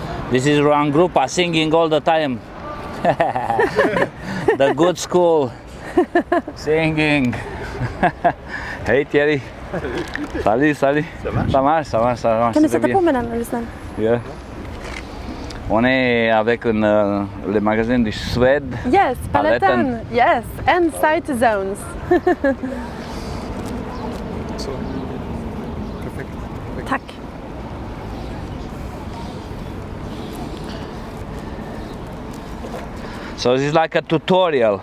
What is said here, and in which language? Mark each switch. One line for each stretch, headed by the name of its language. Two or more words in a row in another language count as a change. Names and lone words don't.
English: This is one group are singing all the time. The good school. Singing.
French: Hey Thierry. Salut, salut. Ça marche, ça marche, ça marche.
Swedish: Kan du sätta på mig den, är du snäll?
English: Yeah.
French: On est avec le magasin du Suède.
English: Yes, Paletten. Yes, and SITE Zones.
Swedish: Så, perfekt. Tack.
English: So this is like a tutorial.